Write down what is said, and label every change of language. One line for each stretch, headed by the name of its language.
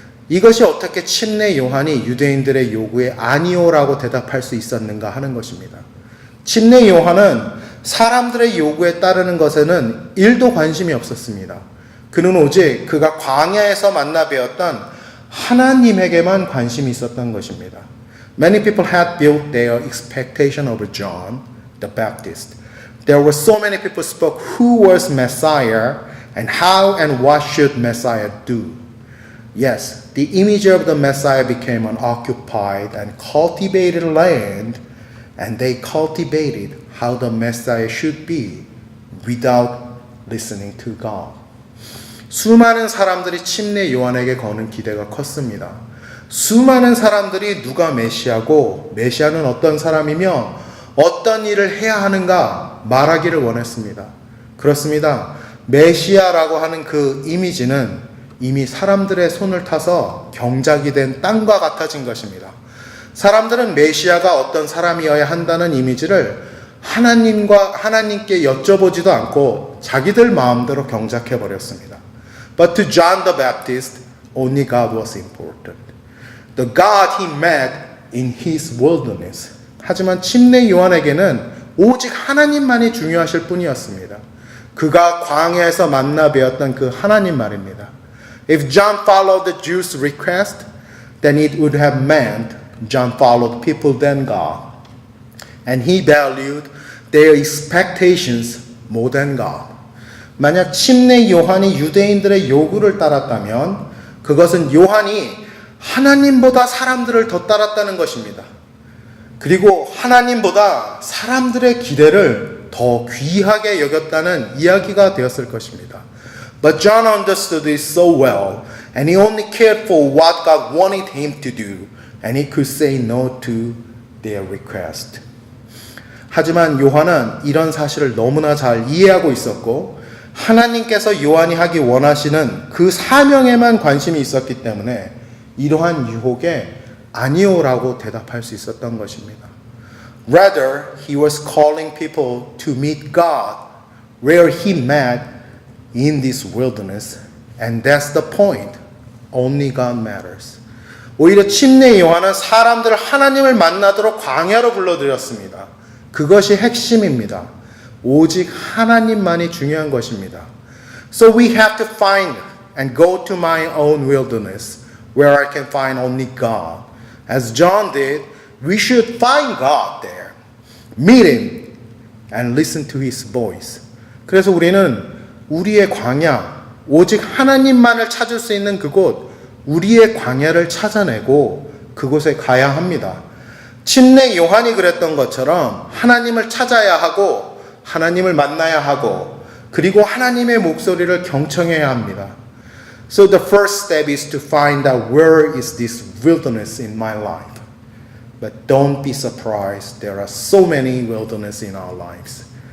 Korean: 이것이 어떻게 침례 요한이 유대인들의 요구에 아니오라고 대답할 수 있었는가 하는 것입니다. 침례 요한은 사람들의 요구에 따르는 것에는 1도 관심이 없었습니다. 그는 오직 그가 광야에서 만나 배웠던 하나님에게만 관심이 있었던 것입니다.
English: Many people had built their expectation over John the Baptist. There were so many people spoke who was Messiah and how and what should Messiah do. Yes, the image of the Messiah became an occupied and cultivated land, and they cultivated how the Messiah should be without listening to God.
Korean: 수많은 사람들이 침례 요한에게 거는 기대가 컸습니다. 수많은 사람들이 누가 메시아고 메시아는 어떤 사람이며 어떤 일을 해야 하는가 말하기를 원했습니다. 그렇습니다. 메시아라고 하는 그 이미지는 이미 사람들의 손을 타서 경작이 된 땅과 같아진 것입니다. 사람들은 메시아가 어떤 사람이어야 한다는 이미지를 하나님께 여쭤보지도 않고 자기들 마음대로 경작해 버렸습니다.
English: But to John the Baptist, only God was important. The God he met in his wilderness.
Korean: 하지만 침례 요한에게는 오직 하나님만이 중요하실 뿐이었습니다. 그가 광야에서 만나 배웠던 그 하나님 말입니다.
English: If John followed the Jews' request, then it would have meant John followed people than God. And he valued their expectations more than God.
Korean: 만약 침례 요한이 유대인들의 요구를 따랐다면 그것은 요한이 하나님보다 사람들을 더 따랐다는 것입니다. 그리고 하나님보다 사람들의 기대를 더 귀하게 여겼다는 이야기가 되었을 것입니다.
English: But John understood this so well, and he only cared for what God wanted him to do, and he could say no to their request.
Korean: 하지만 요한은 이런 사실을 너무나 잘 이해하고 있었고 하나님께서 요한이 하기 원하시는 그 사명에만 관심이 있었기 때문에 이러한 유혹에 아니오라고 대답할 수 있었던 것입니다.
English: Rather, he was calling people to meet God where he met in this wilderness, and that's the point. Only God matters.
Korean: 오히려 침례 요한은 사람들 하나님을 만나도록 광야로 불러들였습니다. 그것이 핵심입니다. 오직 하나님만이 중요한 것입니다.
English: So we have to find and go to my own wilderness where I can find only God. As John did, we should find God there. Meet Him and listen to His voice.
Korean: 그래서 우리는 우리의 광야, 오직 하나님만을 찾을 수 있는 그곳, 우리의 광야를 찾아내고 그곳에 가야 합니다. 침례 요한이 그랬던 것처럼 하나님을 찾아야 하고 하나님을 만나야 하고 그리고 하나님의 목소리를 경청해야 합니다.
English: So the first step is to find out where is this wilderness in my life. But don't be surprised. There are so many wilderness in our lives.